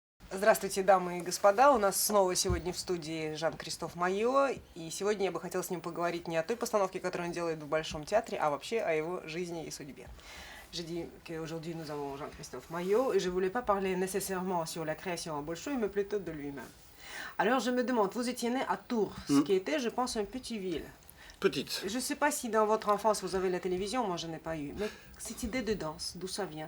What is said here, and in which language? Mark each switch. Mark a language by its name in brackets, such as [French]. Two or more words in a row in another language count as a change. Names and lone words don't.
[Russian] Здравствуйте, дамы и господа. У нас снова сегодня в студии Жан-Кристоф Майо. И сегодня я бы хотела с ним поговорить не о той постановке, которую он делает в Большом театре, а вообще о его жизни и судьбе. [French] Je dis qu'aujourd'hui nous avons Jean-Christophe Maillot et je ne voulais pas parler nécessairement sur la création à Bolshoi, mais plutôt de lui-même. Alors je me demande, vous étiez né à Tours, ce qui était, je pense, une petite ville. Petite. Je ne sais pas si dans votre enfance vous avez la télévision, moi je n'ai pas eu, mais cette idée de danse, d'où ça vient?